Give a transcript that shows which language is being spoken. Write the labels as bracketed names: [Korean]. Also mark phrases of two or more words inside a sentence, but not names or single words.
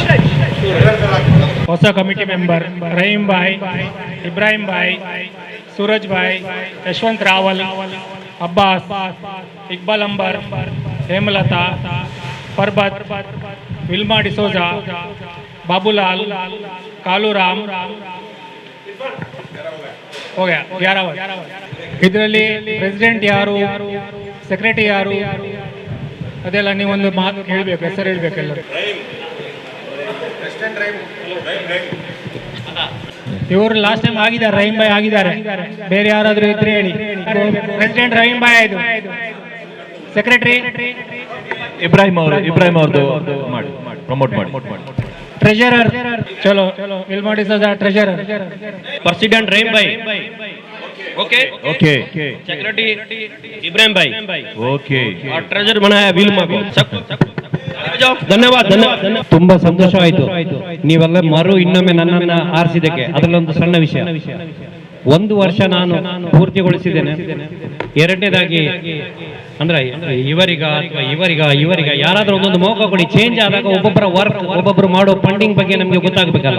[Kannada] ಹೊಸ ಕಮಿಟಿ ಮೆಂಬರ್ ರಹೀಂ ಭಾಯ್, ಇಬ್ರಾಹಿಂ ಭಾಯ್, ಸೂರಜ್ ಭಾಯ್, ಯಶವಂತ್ ರಾವಲ್, ಅಬ್ಬಾಸ್, ಇಕ್ಬಾಲ್ ಅಂಬರ್, ಹೇಮಲತಾ, ಪರ್ಬತ್, ವಿಲ್ಮಾ ಡಿಸೋಜಾ, ಬಾಬುಲಾಲ್, ಕಾಲುರಾಮ್. [Hindi] हो गया [Kannada] 11 ಇದರಲ್ಲಿ ಪ್ರೆಸಿಡೆಂಟ್ ಯಾರು, ಸೆಕ್ರೆಟರಿ ಯಾರು, ಅದೆಲ್ಲ ನೀವೊಂದು ಮಾತು ಹೇಳಬೇಕು, ಹೆಸರು ಹೇಳಬೇಕು ಎಲ್ಲರೂ. ಇವರು [English] last time [Kannada] ಆಗಿದ್ದಾರೆ, ರಹೀಂ ಭಾಯ್ ಆಗಿದ್ದಾರೆ. ಬೇರೆ ಯಾರಾದರೂ ಇದ್ರೆ ಹೇಳಿ. ಪ್ರೆಸಿಡೆಂಟ್ ರಹೀಂ ಭಾಯ್ ಆಯ್ತು, ಸೆಕ್ರೆಟರಿ ಇಬ್ರಾಹಿಂ ಅವ್ರದ್ದು ಮಾಡಿ, ಪ್ರಮೋಟ್ ಮಾಡಿ. ಟ್ರೆಜರರ್ ಚಲೋ ವಿಲ್ ಮಾಡಿ ಟ್ರೆಜರರ್. [Hindi] प्रेसिडेंट रहीम भाई, ओके ओके सेक्रेटरी इब्राहिम भाई, ओके और ट्रेजर बनाया विल्मा को. सब जाओ, धन्यवाद धन्यवाद. [Kannada] ತುಂಬಾ ಸಂತೋಷವಾಯಿತು ನೀವೆಲ್ಲ ಇನ್ನೊಮ್ಮೆ ನನ್ನನ್ನ ಆರಿಸಿದ್ದಕ್ಕೆ. ಅದರಲ್ಲೊಂದು ಸಣ್ಣ ವಿಷಯ, 1 ವರ್ಷ ನಾನು ಪೂರ್ತಿಗೊಳಿಸಿದ್ದೇನೆ. ಎರಡನೇದಾಗಿ ಅಂದ್ರೆ ಇವರಿಗ ಯಾರಾದ್ರೂ ಒಂದೊಂದು ಮೌಕ ಕೊಡಿ. ಚೇಂಜ್ ಆದಾಗ ಒಬ್ಬೊಬ್ಬರ ವರ್ಕ್, ಒಬ್ಬೊಬ್ಬರು ಮಾಡೋ ಫಂಡಿಂಗ್ ಬಗ್ಗೆ ನಮ್ಗೆ ಗೊತ್ತಾಗಬೇಕಲ್ಲ.